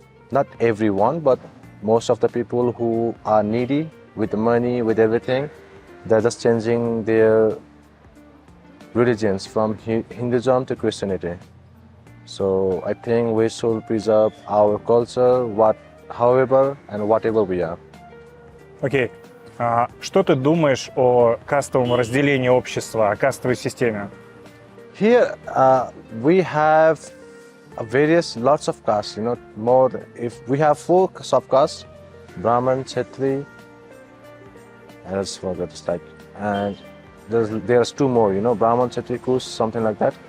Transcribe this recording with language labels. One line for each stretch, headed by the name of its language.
English: Not everyone, but most of the people who are needy with the money, with everything, they're just changing their religions from Hinduism to Christianity. So I think we should preserve our culture, however and whatever we are.
Russian: Окей. Что ты думаешь о кастовом разделении общества, о кастовой системе?
English: Here we have lots of castes, you know, if we have 4 subcastes, Brahman, Kshatri, and I just forgot, and there's 2 more, you know, Brahman, Kshatri, Kush, something like that.